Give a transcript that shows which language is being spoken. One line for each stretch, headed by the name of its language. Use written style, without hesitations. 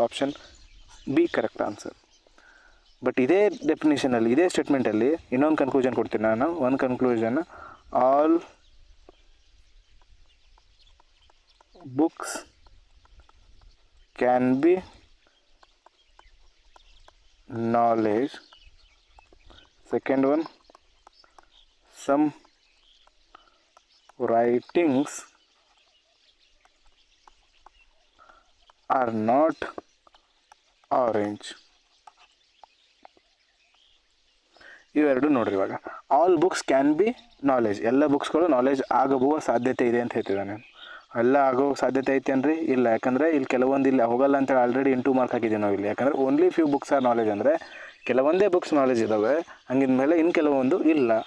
English: Option B correct answer.
Kannada: But ಇದೇ ಡೆಫಿನೇಷನಲ್ಲಿ, ಇದೇ ಸ್ಟೇಟ್ಮೆಂಟಲ್ಲಿ ಇನ್ನೊಂದು ಕನ್ಕ್ಲೂಷನ್ ಕೊಡ್ತೀನಿ ನಾನು.
English: ಒಂದು conclusion, all books can be knowledge. Second one, some writings are not orange.
Kannada: ಇವೆರಡು ನೋಡ್ರಿ. ಇವಾಗ
English: all books can be knowledge,
Kannada: ಎಲ್ಲ ಬುಕ್ಸ್ಗಳು ನಾಲೆಜ್ ಆಗಬಹುವ ಸಾಧ್ಯತೆ ಇದೆ ಅಂತ ಹೇಳ್ತಿದ್ದಾನೆ. ಎಲ್ಲ ಆಗೋ ಸಾಧ್ಯತೆ ಐತೆ ಅನ್ರಿ? ಇಲ್ಲ. ಯಾಕಂದರೆ ಇಲ್ಲಿ ಕೆಲವೊಂದು ಇಲ್ಲಿ ಹೋಗಲ್ಲ ಅಂತೇಳಿ ಆಲ್ರೆಡಿ ಇಂಟು ಮಾರ್ಕ್ ಹಾಕಿದ್ದೀವಿ ನಾವು ಇಲ್ಲಿ. ಯಾಕಂದರೆ
English: only few books are knowledge
Kannada: ಅಂದರೆ ಕೆಲವೊಂದೇ ಬುಕ್ಸ್ ನಾಲೆಜ್ ಇದ್ದಾವೆ, ಹಂಗಿದ ಮೇಲೆ ಇನ್ನು ಕೆಲವೊಂದು ಇಲ್ಲ.